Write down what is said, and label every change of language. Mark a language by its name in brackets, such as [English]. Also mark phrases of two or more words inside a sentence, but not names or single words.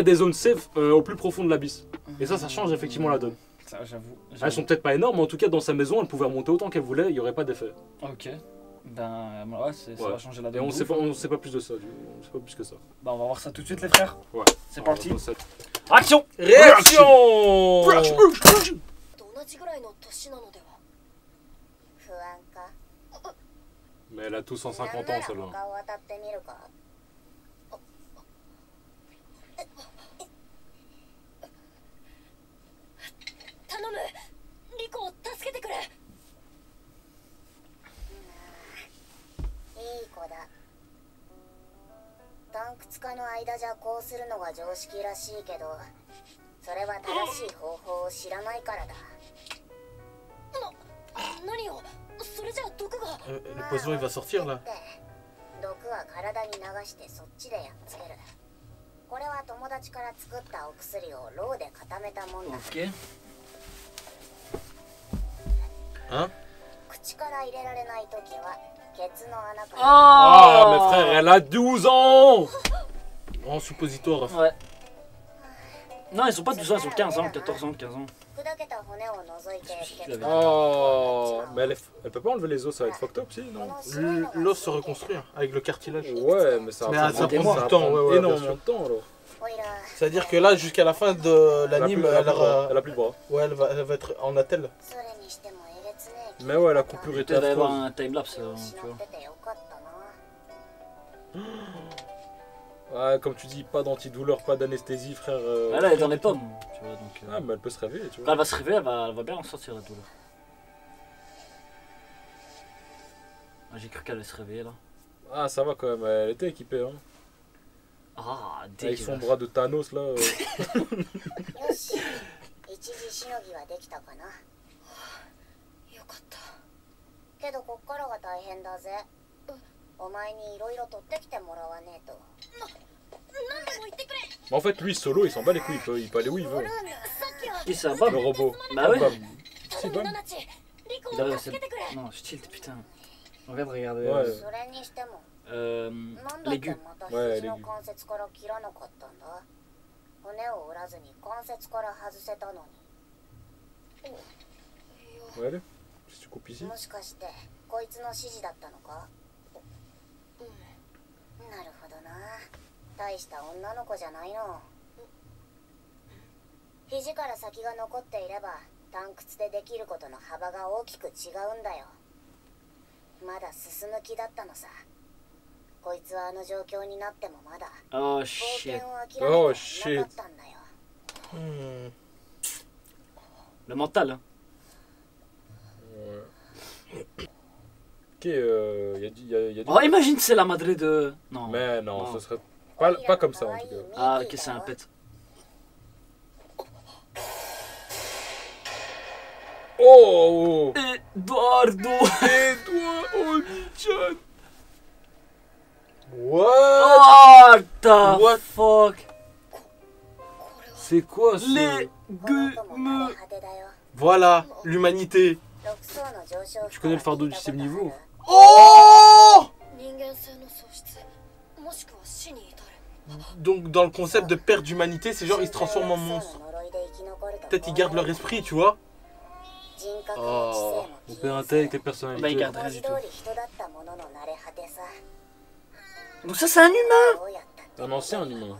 [French] il y a des zones safe au plus profond de l'abysse. Et ça change effectivement la donne. Ça, j'avoue. Elles sont peut-être pas énormes, mais en tout cas dans sa maison, elle pouvait remonter autant qu'elle voulait, il n'y aurait pas d'effet. Ok. Ben ouais, ça Ouais. va changer la Et donne. on de sait ouf, pas, hein. on sait pas plus de ça, on sait pas plus que ça. Bah on va voir ça tout de suite les frères. Ouais. C'est parti. Dans cette- Action. Réaction. [Japanese] と同じぐらいの年なのでは不安か [French] Mais elle a tous 150 ans [Japanese] なんなら [French] celle-là. [Japanese] 他を当たってみるか頼むリコを助けてくれいい子だ洞窟化の間じゃこうするのが常識らしいけどそれは正しい方法を知らないからだ何をそれじゃあ毒が [French] Le poison il va sortir là. [Japanese] 毒は体に流してそっちでやっつけるこれは友達から作ったお薬をローで固めたもんだ [French] Ok. Hein [Japanese] 口から入れられないときはケツの穴から [French] Ah, mais frère, elle a 12 ans. En suppositoire. Ouais. Non, ils sont pas 12 ans, ils sont 15 ans, 14 ans, 15 ans. [Japanese] 砕けた骨を除いてケツ [French] Oh, mais elle peut pas enlever les os, ça va être [English] fucked up, [French] si, non? L'os se reconstruire avec le cartilage. Ouais, mais ça Mais va ça prendre prend du temps, ouais, ouais, bien énormément sûr. de temps alors. [Japanese] おいら [French] C'est-à-dire que là, jusqu'à la fin de l'anime, elle elle a plus de bras. ouais, elle va être en attelle. [Japanese] それにしてもえげつねえ [French] Mais ouais, la coupure était Peut-être d'aller voir affreuse. un timelapse, [Japanese] 気を [French] tu [Japanese] 失 [French] vois. [Japanese] っててよかったな [French] Ouais, comme tu dis, pas d'antidouleur, pas d'anesthésie, frère. Ah, là, elle est dans les pommes, tu vois, donc. Ah, mais elle peut se réveiller, tu Quand vois. elle va se réveiller, elle va bien en sortir la douleur. Ah, j'ai cru qu'elle allait se réveiller là. Ah, ça va quand même, elle était équipée, hein. Ah, Avec son dégueulasse. bras de Thanos, là. [Japanese] よし一時しのぎはできたかなよかったけどこっからが大変だぜお前にいろいろ取ってきてもらわねえと何でも言ってくれ [French] Mais en fait, lui, solo, il s'en bat les couilles, il peut aller où il [Japanese] ブ [French] veut. [Japanese] ルーンさっきは [French] Qui c'est un Le Bob robot. Bah ouais. Bam. [Japanese] 頼 [French] Si, [Japanese] む [French] Bam. [Japanese] ナナチリコ [French] Il a- [Japanese] を助けてくれ [French] Non, je tilt, putain. Regarde, regarde. Ouais. [Japanese] それにしても [French] Euh. [Japanese] なんだって [French] L'aigu. [Japanese] また [French] Ouais, [Japanese] 肘の [French] l'aigu. [Japanese] 関節から切らなかったんだ骨を折らずに関節から外せたのに [French] Ouais, allez. Si tu coupes ici. [Japanese] もしかしてこいつの指示だったのかうんなるほどな大した女の子じゃないの肘から先が残っていれば探掘でできることの幅が大きく違うんだよ。まだ進む気だったのさ。こいつはあの状況になってもまだ [English] Oh [Japanese] 冒 [English] shit. [Japanese] 険を諦めてはなかったんだよ。 [French] Hmm. Le mental, hein. Ouais. Ok, y a du... Oh, imagine c'est la madré de. Non. Mais non, Non. ce serait pas comme ça en tout cas. Ah, ok, c'est un pet. Oh, oh. Eduardo. Oh, Nichan. [English] What? What the What? fuck? [French] C'est quoi ce... [Japanese] レグこの子もム。枯れ果てだよ。 [French] Voilà, l'humanité. [Japanese] 6 層の上昇 [French] Tu connais le fardeau du septième niveau? Oh! [Japanese] 人間性の喪失もしくは死に至る [French] Donc dans le concept de perte d'humanité, c'est genre ils se transforment en monstres. Peut-être ils gardent leur esprit, tu vois. Oh, on peut intègre les Bah, il personnalités. garde rien du tout. Donc ça, c'est un humain. Un ancien humain.